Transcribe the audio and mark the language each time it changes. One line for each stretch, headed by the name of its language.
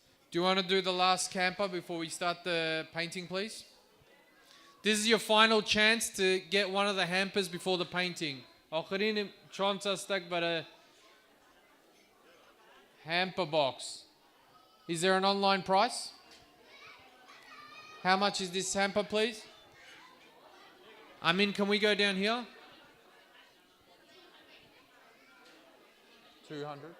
English: Do you want to do the last camper before we start the painting, please? This is your final chance to get one of the hampers before the painting.
Persian: آخرین شانس است برای hamper box.
English: Is there an online price? How much is this hamper, please? I mean, can we go down here? 200.